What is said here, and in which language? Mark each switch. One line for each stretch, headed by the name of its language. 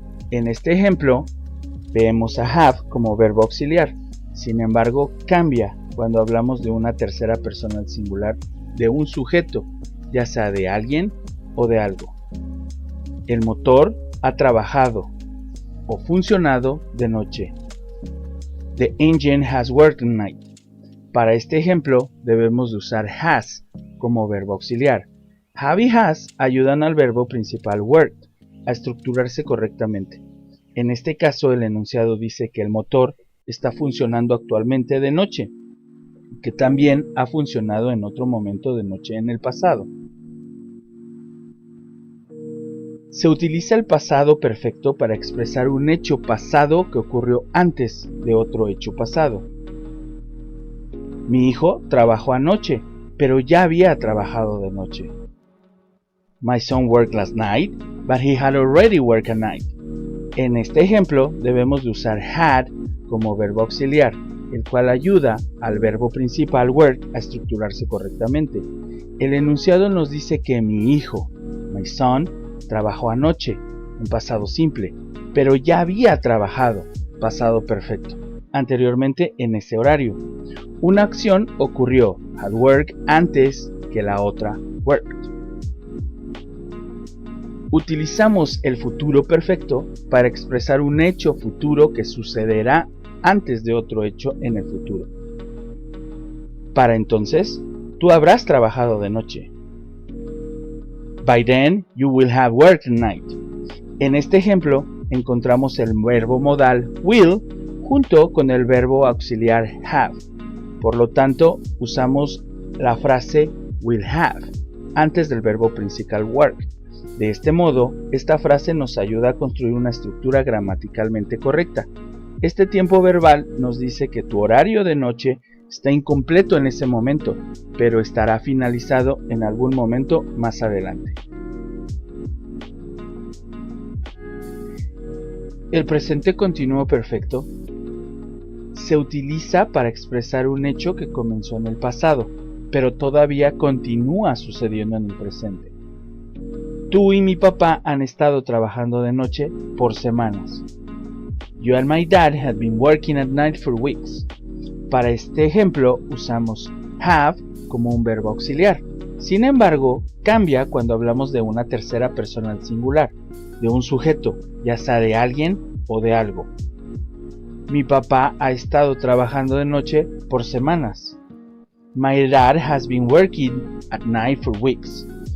Spanish: En este ejemplo, vemos a have como verbo auxiliar. Sin embargo, cambia cuando hablamos de una tercera persona al singular de un sujeto, ya sea de alguien o de algo. El motor ha trabajado o funcionado de noche.
English: The engine has worked at night.
Spanish: Para este ejemplo, debemos de usar has como verbo auxiliar. Have y has ayudan al verbo principal worked a estructurarse correctamente. En este caso, el enunciado dice que el motor está funcionando actualmente de noche, que también ha funcionado en otro momento de noche en el pasado. Se utiliza el pasado perfecto para expresar un hecho pasado que ocurrió antes de otro hecho pasado. Mi hijo trabajó anoche, pero ya había trabajado de noche.
English: My son worked last night, but he had already worked at night.
Spanish: En este ejemplo debemos de usar had como verbo auxiliar, el cual ayuda al verbo principal work a estructurarse correctamente. El enunciado nos dice que mi hijo,
English: my son,
Spanish: trabajó anoche, en pasado simple, pero ya había trabajado, pasado perfecto, anteriormente en ese horario. Una acción ocurrió,
English: had worked,
Spanish: antes que la otra, worked. Utilizamos el futuro perfecto para expresar un hecho futuro que sucederá antes de otro hecho en el futuro. Para entonces, tú habrás trabajado de noche.
English: By then, you will have worked at night.
Spanish: En este ejemplo, encontramos el verbo modal will junto con el verbo auxiliar have. Por lo tanto, usamos la frase will have antes del verbo principal work. De este modo, esta frase nos ayuda a construir una estructura gramaticalmente correcta. Este tiempo verbal nos dice que tu horario de noche está incompleto en ese momento, pero estará finalizado en algún momento más adelante. El presente continuo perfecto se utiliza para expresar un hecho que comenzó en el pasado, pero todavía continúa sucediendo en el presente. Tú y mi papá han estado trabajando de noche por semanas.
English: You and my dad have been working at night for weeks.
Spanish: Para este ejemplo usamos have como un verbo auxiliar. Sin embargo, cambia cuando hablamos de una tercera persona al singular, de un sujeto, ya sea de alguien o de algo. Mi papá ha estado trabajando de noche por semanas.
English: My dad has been working at night for weeks.